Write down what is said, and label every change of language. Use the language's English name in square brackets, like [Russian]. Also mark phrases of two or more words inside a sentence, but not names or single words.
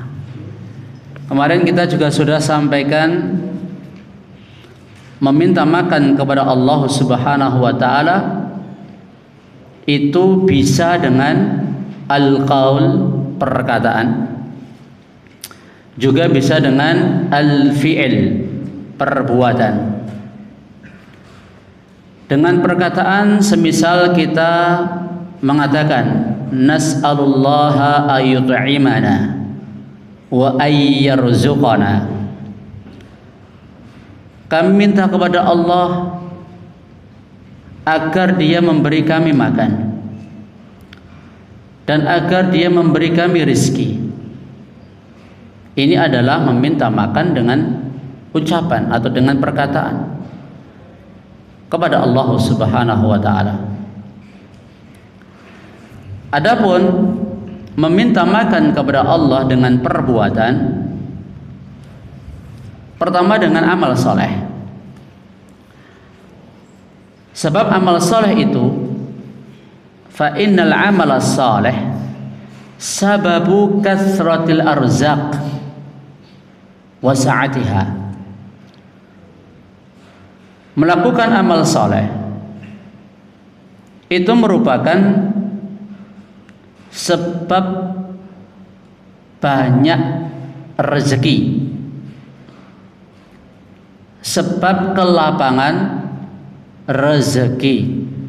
[Indonesian] Kemarin kita juga sudah sampaikan meminta makan kepada Allah [Arabic] سبحانه وتعالى [Indonesian] itu bisa dengan al-qaul, perkataan, juga bisa dengan al-fi'il, perbuatan. Dengan perkataan semisal kita mengatakan [Arabic] نسأل الله أن يطعمنا وأن يرزقنا, [Indonesian] kami minta kepada Allah agar Dia memberi kami makan dan agar Dia memberi kami rizki. Ini adalah meminta makan dengan ucapan atau dengan perkataan kepada Allah [Arabic] سبحانه وتعالى. [Indonesian] Adapun meminta makan kepada Allah dengan perbuatan, pertama dengan amal soleh. Sebab amal soleh itu, [Arabic] فإن العمل الصالح سبب كثرة الأرزاق وسعتها. [Indonesian] Melakukan amal soleh itu merupakan sebab banyak rezeki, sebab kelapangan rezeki.